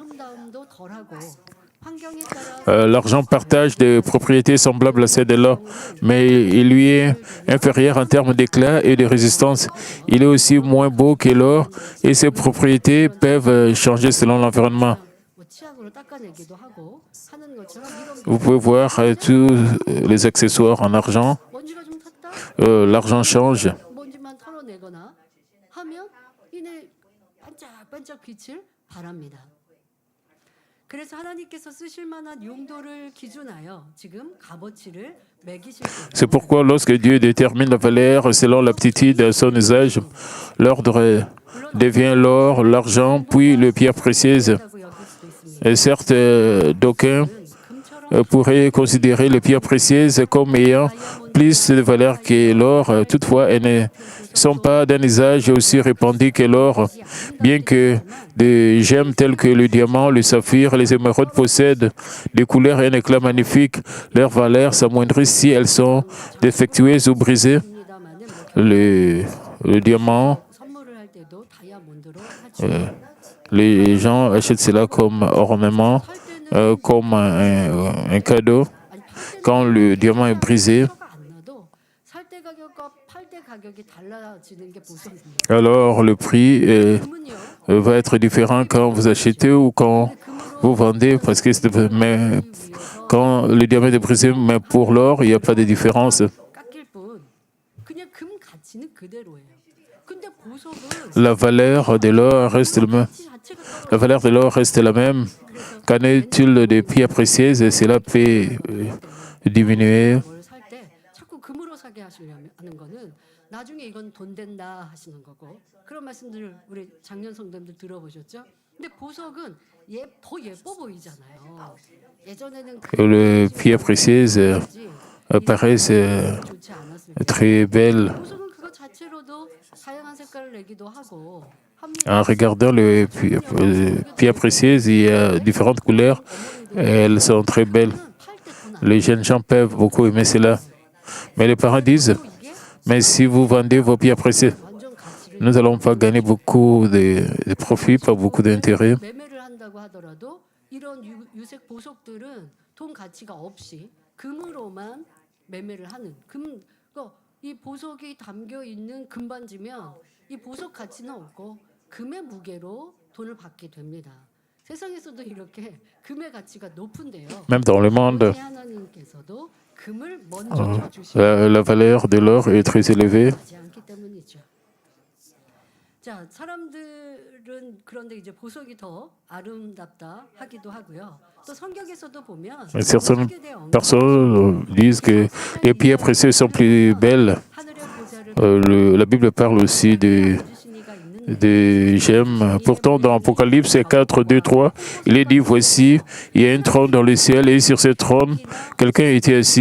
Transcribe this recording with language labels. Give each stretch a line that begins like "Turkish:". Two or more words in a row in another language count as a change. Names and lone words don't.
French: L'argent partage des propriétés semblables à celles de l'or, mais il lui est inférieur en termes d'éclat et de résistance. Il est aussi moins beau que l'or et ses propriétés peuvent changer selon l'environnement.
Korean: 치약으로 닦아내기도 하고 하는 것처럼
French: Vous
Korean: 이런
French: pouvez voir tous les accessoires en argent.
Korean: 먼지가 좀 탔다
French: L'argent change.
Korean: 먼지만 털어내거나 하면 이내 반짝반짝 빛을 발합니다. 그래서 하나님께서 쓰실 만한 용도를 기준하여 지금 값어치를 매기실
French: C'est
Korean: 거예요.
French: pourquoi lorsque Dieu détermine la valeur selon l'aptitude à son usage, l'ordre devient l'or, l'argent, puis les pierres précieuses.
Korean: 라고 여길 수도 있습니다.
French: Et certes, d'aucuns
Korean: 금처럼
French: pourraient considérer les pierres précieuses comme ayant plus de valeur que l'or. Toutefois, elles ne sont pas d'un usage aussi répandu que l'or, bien que des gemmes telles que le diamant, le saphir, les émeraudes possèdent des couleurs et un éclat magnifique. Leur valeur s'amoindrit si elles sont défectueuses ou brisées.
Korean: 입니다만은
French: Le diamant,
Korean: 선물을 할 때도 다이아몬드로 하죠.
French: les gens achètent cela comme ornement, comme un cadeau.
Korean: 아니 팔
French: Quand le diamant est brisé,
Korean: 때가 안 나도 살 때 가격과 팔 때 가격이 달라지는 게 보석입니다.
French: alors le prix
Korean: 금은요.
French: va être différent quand vous achetez ou quand vous vendez, parce que mais quand le diamant est brisé, mais pour l'or, il n'y a pas de différence.
Korean: 깎일 뿐 그냥 금 가치는 그대로예요. 근데 보석은
French: La valeur de l'or reste le même.
Korean: 가치 자체가
French: La valeur de l'or reste la même. Qu'en est-il des pierres précieuses? Cela peut diminuer.
Korean: 뭘 살 때 자꾸 금으로 사게 하시려면 하는 거는 나중에 이건 돈 된다 하시는 거고 그런 말씀들 우리 작년 성도님들 들어보셨죠? 근데 보석은 더 예뻐 보이잖아요. 예전에는
French: Les pierres précieuses paraissent
Korean: 좋지 않았을 때
French: très belles.
Korean: 보석은 그거 자체로도 다양한 색깔을 내기도 하고
French: En regardant les pierres précieuses, il y a différentes couleurs. Elles sont très belles. Les jeunes gens peuvent beaucoup aimer cela. Mais les parents disent, mais si vous vendez vos pierres précieuses,
Korean: 완전 가치를
French: nous n'allons pas gagner beaucoup de profits, pas beaucoup d'intérêt.
Korean: 매매를 한다고 하더라도 이런 유색 보석들은 돈 가치가 없이 금으로만 매매를 하는 그러니까 이 보석이 담겨 있는 금반지면 이 보석 가치는 없고 금의 무게로 돈을 받게 됩니다. 세상에서도 이렇게 금의 가치가 높은데요.
French: Même dans le monde,
Korean: 우리 하나님께서도 금을 먼저 주시고
French: la valeur de l'or est très élevée.
Korean: 하지 않기 때문이죠. 자, 사람들은 그런데 이제 보석이 더 아름답다 하기도 하고요. 또 성경에서도 보면
French: Certaines
Korean: 보석에 대해 언급이
French: personnes disent que les pierres précieuses sont plus belles.
Korean: 하늘의 보좌를
French: La Bible parle aussi
Korean: 주시니가 있는데
French: des gemmes. Pourtant, dans Apocalypse 4, 2, 3, il est dit, voici, il y a un trône dans le ciel et sur ce trône, quelqu'un était assis.